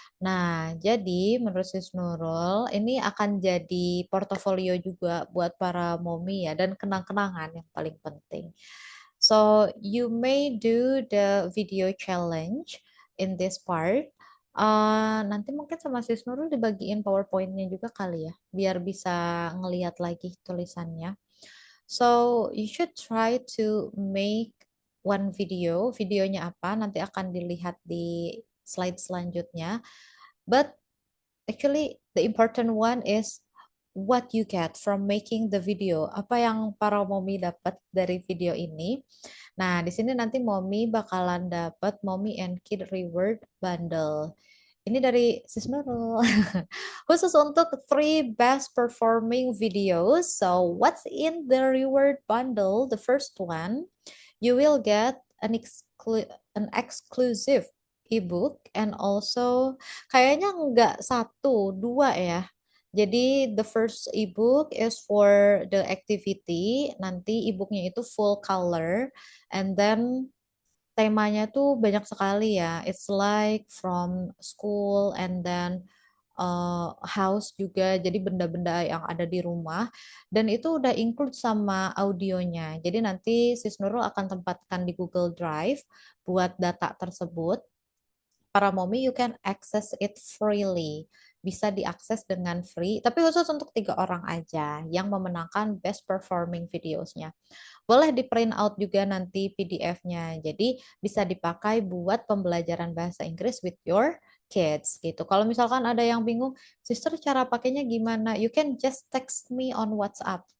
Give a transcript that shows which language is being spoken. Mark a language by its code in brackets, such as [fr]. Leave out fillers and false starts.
[id] Nah, jadi menurut Sis Nurul, ini akan jadi portofolio juga buat para momi ya, dan kenang-kenangan yang paling penting. [en] So, you may do the video challenge in this part. [id] Nanti mungkin sama Sis Nurul dibagiin PowerPoint-nya juga kali ya, biar bisa ngeliat lagi tulisannya. [en] So, you should try to make one video. [id] Videonya apa? Nanti akan dilihat di slide selanjutnya. [en] But actually, the important one is what you get from making the video. [id] Apa yang para mommy dapat dari video ini? Nah, di sini nanti mommy bakalan dapat mommy and kid reward bundle. Ini dari Sis Nurul. Khusus untuk 3 best performing videos. [en] So, what's in the reward bundle? The first one, you will get an exclusive ebook and also [id] kayaknya nggak satu, dua ya. [en] Jadi the first ebook is for the activity. [id] Nanti ebooknya itu [en] full color and then [id] temanya tuh banyak sekali ya. [en] It's like from school and then house juga. [id] Jadi benda-benda yang ada di rumah dan itu udah include sama audionya. Jadi nanti Sis Nurul akan tempatkan di Google Drive buat data tersebut. [en] Para mommy you can access it freely. [id] Bisa diakses dengan free, tapi khusus untuk 3 orang aja yang memenangkan best performing videosnya. Boleh di print out juga nanti PDF-nya. Jadi bisa dipakai buat pembelajaran bahasa Inggris [en] with your kids [id] gitu. Kalau misalkan ada yang bingung, sister cara pakainya gimana? [en] You can just text me on WhatsApp.